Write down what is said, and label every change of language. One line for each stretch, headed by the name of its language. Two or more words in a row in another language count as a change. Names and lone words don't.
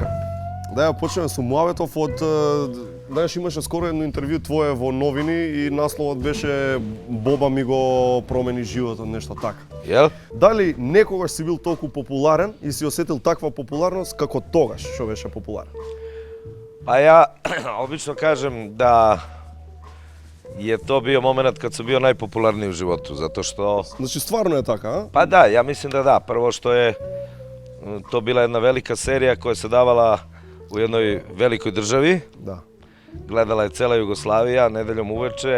Macedonian: Да ја почнеме со муаветов од знаеш, имаше скоро едно интервју твое во новини и насловот беше Боба ми го промени животот, нешто така.
Serbian: Јел?
Macedonian: Дали некогаш си бил толку популарен и си осетил таква популарност како тогаш што беше популарен?
Serbian: Па ја обично кажем да je to bio moment kad sam bio najpopularniji u životu, zato što... Znači, stvarno je така, a? Pa da, ja mislim da da. Prvo što je to bila jedna velika serija koja se davala u jednoj velikoj državi. Da. Gledala je cela Jugoslavija, nedeljom uveče.